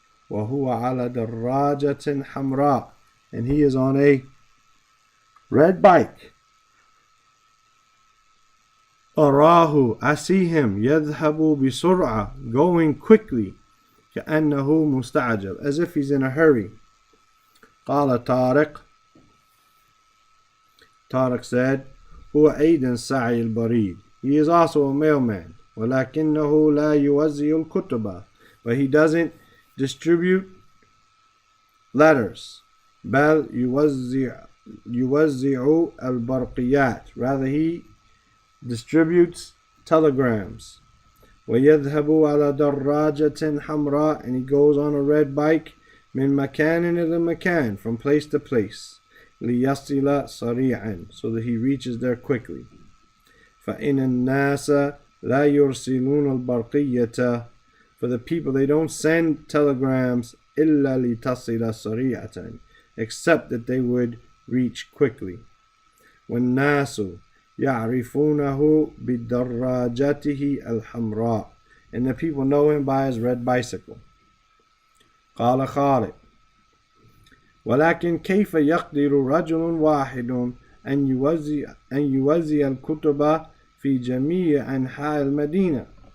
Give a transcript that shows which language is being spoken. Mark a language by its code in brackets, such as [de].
[ar] وهو على دراجة حمراء, [en] and he is on a red bike. أراه, I see him, يذهب بسرعة, going quickly, [ar] كأنه مستعجل, [en] as if he's in a hurry. [ar] قال طارق, [en] Tariq said, [ar] هو أيضا سعي البريد. [en] He is also a mailman. [ar] ولكنه لا يوزع الكتب, [en] but he doesn't distribute letters. [ar] بل يوزع البرقيات. [en] Rather, he distributes telegrams. [ar] ويذهب على دراجة حمراء, [en] and he goes on a red bike [ar] من مكان إلى مكان, [en] from place to place. [ar] ليصل سريعا, [en] so that he reaches there quickly. [ar] فإن الناس لا يرسلون البرقية, [en] for the people, they don't send telegrams [ar] إلا لتصل سريعة, [en] except that they would reach quickly. [ar] والناس يعرفونه بدراجته الحمراء, [en] and the people know him by his red bicycle. [ar] قال خالد, ولكن كيف يقدر رجل واحد أن يوزع الكتب في جميع أنحاء المدينة?